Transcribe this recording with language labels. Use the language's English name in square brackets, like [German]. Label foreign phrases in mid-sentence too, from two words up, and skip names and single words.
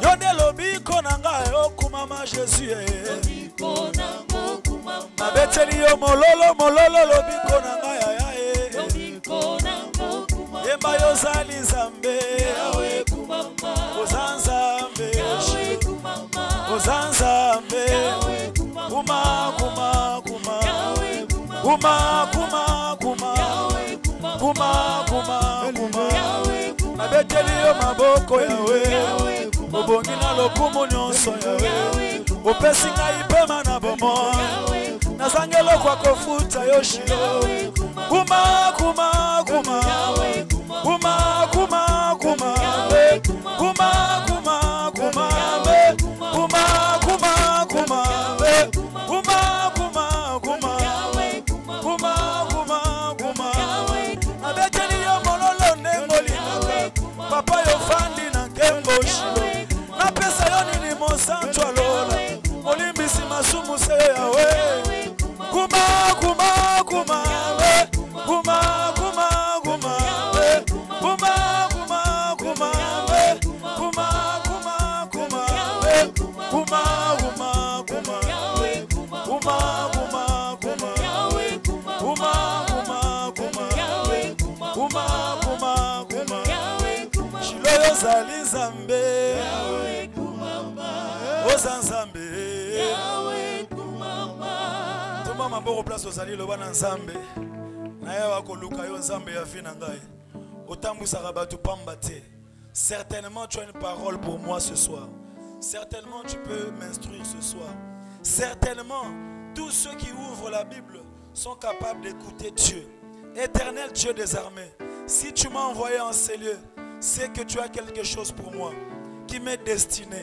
[Lingala] yo nde lobiko nanga yo kumama Jésus ye, lobiko nango kumama, nabeteli yo mololo mololo lobiko nanga yaya ye, lobiko nango kumama, yemba yo zali Nzambe, yawe kumama, oza Nzambe, yawe kumama, oza Nzambe, yawe kumama, kuma kuma kuma, yawe kumama, kuma kuma kuma, yawe kuma kumama, kuma kuma. yawe kumama, Nabeteli yo maboko yawe, yawe kumama, obongi na lokumu nyonso yawe, yawe kumama, opesi ngai pema na bomo, yawe kumama, nazangelo kwa kofuta yo Shilo, yawe kumama, kuma kuma kuma, yawe kumama, kuma kuma kuma, yawe kumama, kuma kuma kuma, yawe kuma kumama, kuma kuma, yawe kuma kumama, kuma kuma, yawe kumama, kuma kuma kuma. yawe kumama, Nabeteli yo mololo nengoli yawe kumama, papa yo fandi na nkembo Shilo, napesa yo nini mosantu alola, olimbisi masumu se yawe, yawe kumama, kuma kuma kuma, kuma kuma kuma, kuma kuma kuma, kuma kuma kuma, kuma kuma kuma, yawe kumama, kuma kuma kuma, yawe kumama, kuma kuma kuma, yawe kumama, kuma kuma kuma. yawe kumama, Shilo yo zali Nzambe, yawe kumama, oza Nzambe. yawe kumama. Toma maboko place ozali loba na Nzambe, na ye wakoluka yo Nzambe ya vi na ngai, otambwisaka bato pamba te. [French] Certainement tu as une parole pour moi ce soir. Certainement tu peux m'instruire ce soir. Certainement tous ceux qui ouvrent la Bible sont capables d'écouter Dieu. Éternel Dieu des armées, si tu m'as envoyé en ces lieux, c'est que tu as quelque chose pour moi qui m'est destiné.